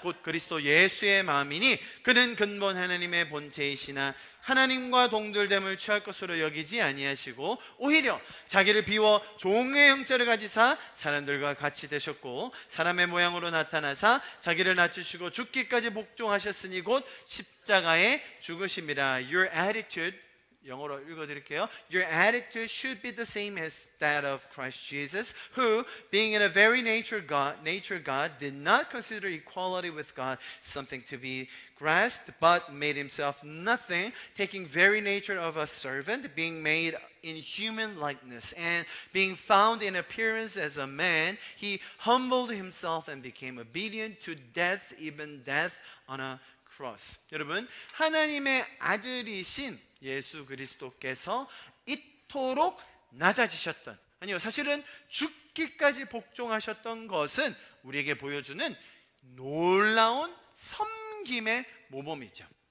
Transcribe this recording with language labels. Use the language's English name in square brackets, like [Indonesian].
[Korean] 곧 그리스도 예수의 마음이니 그는 근본 하나님의 본체이시나 하나님과 동들됨을 취할 것으로 여기지 아니하시고 오히려 자기를 비워 종의 형체를 가지사 사람들과 같이 되셨고 사람의 모양으로 나타나사 자기를 낮추시고 죽기까지 복종하셨으니 곧 십자가에 죽으심이라. [English] Your attitude, [Korean] 영어로 읽어드릴게요. [English] Your attitude should be the same as that of Christ Jesus, who, being in a very nature God, did not consider equality with God something to be grasped, but made himself nothing, taking very nature of a servant, being made in human likeness, and being found in appearance as a man, he humbled himself and became obedient to death, even death on a cross. [Korean] 여러분, 하나님의 아들이신 예수 그리스도께서 이토록 낮아지셨던, 아니요, 사실은 죽기까지 복종하셨던 것은 우리에게 보여주는 놀라운 섬김의 모범이죠.